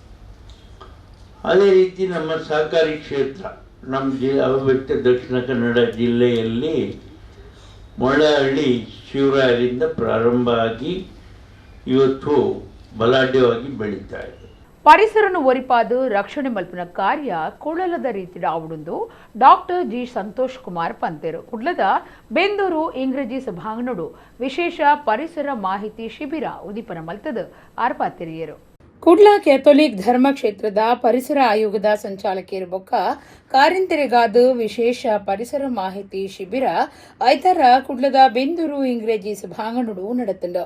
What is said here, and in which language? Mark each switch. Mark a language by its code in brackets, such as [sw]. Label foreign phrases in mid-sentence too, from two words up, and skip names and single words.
[kn] ಅದೇ ರೀತಿ ನಮ್ಮ ಸಹಕಾರಿ ಕ್ಷೇತ್ರ ನಮ್ಮ ಅವಿಭಜಿತ ದಕ್ಷಿಣ ಕನ್ನಡ ಜಿಲ್ಲೆಯಲ್ಲಿ ಮೊಳಹಳ್ಳಿ ಶಿವರಾಯರಿಂದ ಪ್ರಾರಂಭ ಆಗಿ ಇವತ್ತು ಬಲಾಢ್ಯವಾಗಿ ಬೆಳೀತಾ ಇದೆ. [tcy] ಪರಿಸರನು ಒರಿಪಾದು ರಕ್ಷಣೆ ಮಲ್ಪಿನ ಕಾರ್ಯ ಕುಳ್ಳಲದ ರೀತಿಯ ಆವಡುಂದು ಡಾಕ್ಟರ್ ಜಿ ಸಂತೋಷ್ ಕುಮಾರ್ ಪಂತೇರು ಕುಡ್ಲದ ಬೆಂದೂರು ಇಂಗ್ರಜಿ ಸಭಾಂಗಣಡು ವಿಶೇಷ ಪರಿಸರ ಮಾಹಿತಿ ಶಿಬಿರ ಉದೀಪನ ಮಲ್ತದ ಆರ್ಪಾತಿರಿಯರು. ಕುಡ್ಲ ಕ್ಯಾಥೋಲಿಕ್ ಧರ್ಮ ಕ್ಷೇತ್ರದ ಪರಿಸರ ಆಯೋಗದ ಸಂಚಾಲಕಿಯರು ಬೊಕ್ಕ ಕಾರಿಂತೆರೆಗಾದ ವಿಶೇಷ ಪರಿಸರ ಮಾಹಿತಿ ಶಿಬಿರ ಐತರ ಕುಡ್ಲದ ಬೆಂದೂರು ಇಂಗ್ರೇಜಿ ಸಭಾಂಗಣಡು ನಡೆತಂಡು.